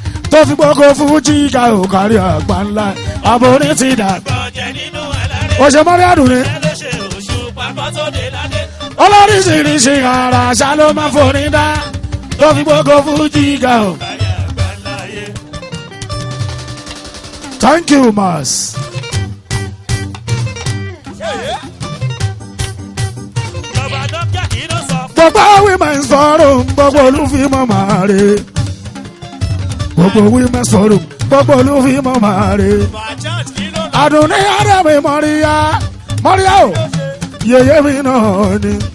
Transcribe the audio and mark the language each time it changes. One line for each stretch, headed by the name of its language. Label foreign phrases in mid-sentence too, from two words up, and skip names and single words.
Yoruba: Tó fi gbogbo fújì ga ò kárí àgbà ńlá. Àbórí ti dàgbà. Ọ̀jẹ̀ nínú aláré. Ó ṣe mọ́rí àdùnní. Níṣẹ́ ló ṣe Òṣùpá kan tó dé ládé. Olóríṣiríṣi àrà àṣà ló máa ń forí dá. Tó fi gbogbo fújì ga ò. Kárí àgbáńlá ayé.
English: Thank you, Mas.
Yoruba: Ìjọba Nokia kì í lọ sọ. Gbogbo
English: women's forum,
Yoruba: gbogbo olúfimọ́ máa re. Gbogbo
English: women's forum,
Yoruba: gbogbo olúfimọ́ máa re. Bajaj kì í lọ sọ. Àdùnní Adémi Mọ́ríyá, Mọ́ríyá o, yèyé mi náà ni.